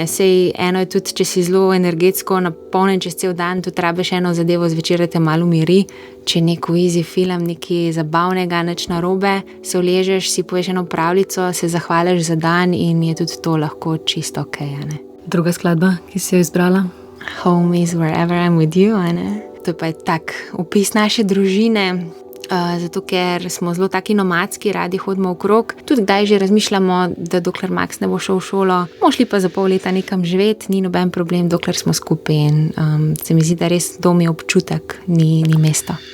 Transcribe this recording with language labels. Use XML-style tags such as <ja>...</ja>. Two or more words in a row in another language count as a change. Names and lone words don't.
<sl>Sej eno je tudi, če si zelo energetsko napolnjen čez cel dan, tudi rabiš eno zadevo zvečer, da te malo umiri. Če neko easy film, nekaj zabavnega, nič narobe, se uležeš, si poješ eno pravljico, se zahvališ za dan in je tudi to lahko čisto okej, a ne? Druga skladba, ki si jo izbrala?</sl> <en>Home is wherever I'm with you,</en> <sl>a ne? To pa je tak opis naše družine, zato ker smo zelo taki nomadski, radi hodimo okrog. Tudi kdaj že razmišljamo, da dokler Max ne bo šel v šolo, bomo šli pa za pol leta nekam živeti, ni noben problem, dokler smo skupaj in se mi zdi, da res dom je občutek, ni mesto.</sl>